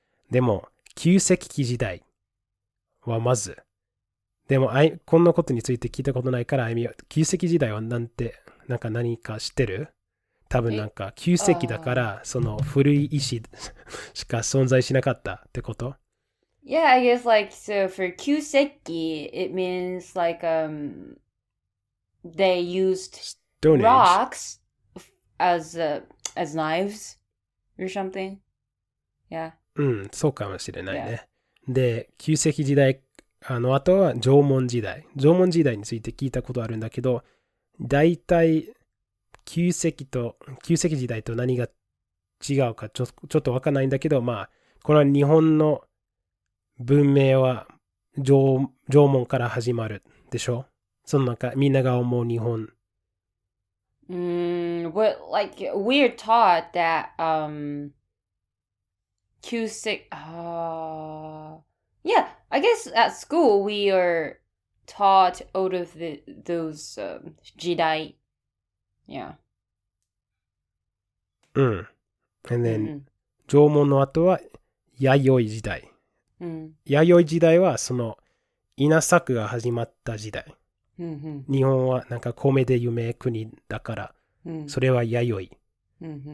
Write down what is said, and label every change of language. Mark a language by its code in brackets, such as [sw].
[ja] でも、旧石器時代はまず、でも、こんなことについて聞いたことないから、旧石器時代は何か知ってる？多分なんか、旧石器だから、その古い石しか存在しなかったってこと？ [en] Yeah, I guess like, so for Kyuseki, it means like, they used Stone Age. rocks as knives or something. Yeah. [ja] そうかもしれないね。で、旧石器時代、あとは縄文時代。縄文時代について聞いたことあるんだけど、だいたい旧石時代と何が違うかちょっとわかんないんだけど、まあ、これは日本の文明は縄文から始まるでしょ。その中、みんなが思う日本。 [en] But like we're taught that Cusick yeah, I guess at school we are taught out of those jidai. Yeah. And then [ja] 縄文の後は弥生時代。弥生時代はその稲作が始まった時代。日本はなんか米で有名国だから、それは弥生。